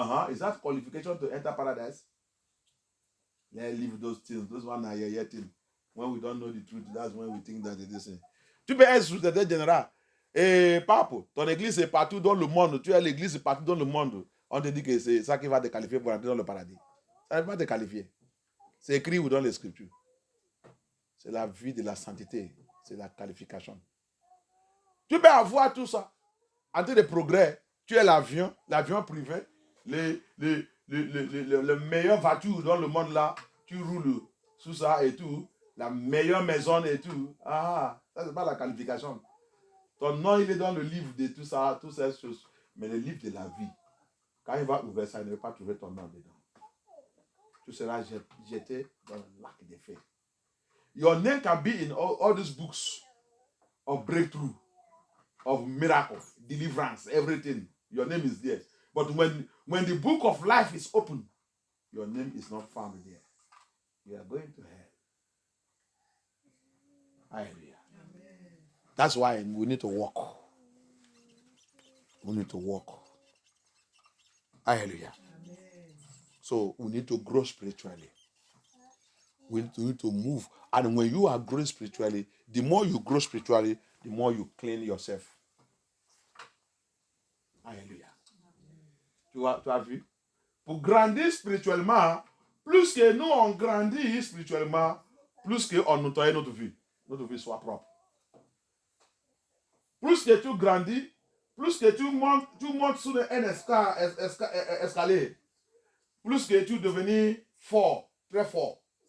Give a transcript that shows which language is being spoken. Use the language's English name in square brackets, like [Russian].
[English] Is that qualification to enter paradise? Let's leave those things. Those one are here things. When we don't know the truth, that's when we think that it is. [French] Tu peux être secrétaire général. Et pape, ton église est partout dans le monde. Tu as l'église partout dans le monde. On te dit que c'est ça qui va te qualifier pour entrer dans le paradis. Ça ne va pas te qualifier. C'est écrit dans les Scriptures. C'est la vie de la sainteté. C'est la qualification. Tu peux avoir tout ça. En termes de progrès, tu as l'avion privé, le meilleur voiture dans le monde là, tu roules sous ça et tout, la meilleure maison et tout. Ça c'est pas la qualification. Ton nom il est dans le livre de tout ça, toutes ces choses. Mais le livre de la vie, quand il va ouvrir ça, il ne va pas trouver ton nom dedans. Tu seras jeté dans le lac des feux. [English] Your name can be in all these books of breakthrough, of miracle, deliverance, everything. Your name is there. But when the book of life is open, your name is not found there. You are going to hell. Hallelujah. Amen. That's why we need to walk. We need to walk. Hallelujah. Amen. So we need to grow spiritually. We need to move. And when you are growing spiritually, the more you grow spiritually, the more you clean yourself. [French] Alléluia. Tu as vu? Pour grandir spirituellement, plus que nous on grandit spirituellement, plus qu'on nettoie notre vie soit propre. plus que tu grandis, plus que tu montes sur un escalier, plus que tu deviens fort, très fort.